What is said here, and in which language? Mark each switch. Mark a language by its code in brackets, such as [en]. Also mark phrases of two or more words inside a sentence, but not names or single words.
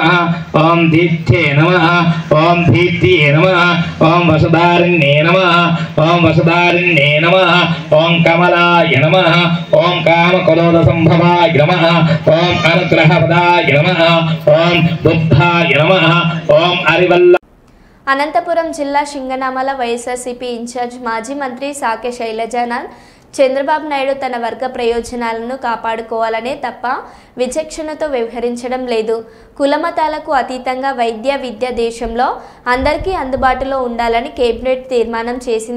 [sa] ओम दीप्ते नमः. ओम दीप्तिये नमः. ओम वसुधारिण्ये नमः. ओम वसुधारिण्ये नमः. ओम कमलाय नमः. ओम कामकलोदसंभवाय नमः. ओम अनुग्रहपदाय नमः. ओम बुद्धाय नमः. ओम अरिवल्ल. [te] అనంతపురం జిల్లా సింగనామల వైఎస్ఆర్సీపీ ఇన్ఛార్జ్ మాజీ మంత్రి సాకే శైలజానాథ్ చంద్రబాబు నాయుడు తన వర్గ ప్రయోజనాలను కాపాడుకోవాలనే తప్ప విచక్షణతో వ్యవహరించడం లేదు. కులమతాలకు అతీతంగా వైద్య విద్య దేశంలో అందరికీ అందుబాటులో ఉండాలని కేబినెట్ తీర్మానం చేసింది.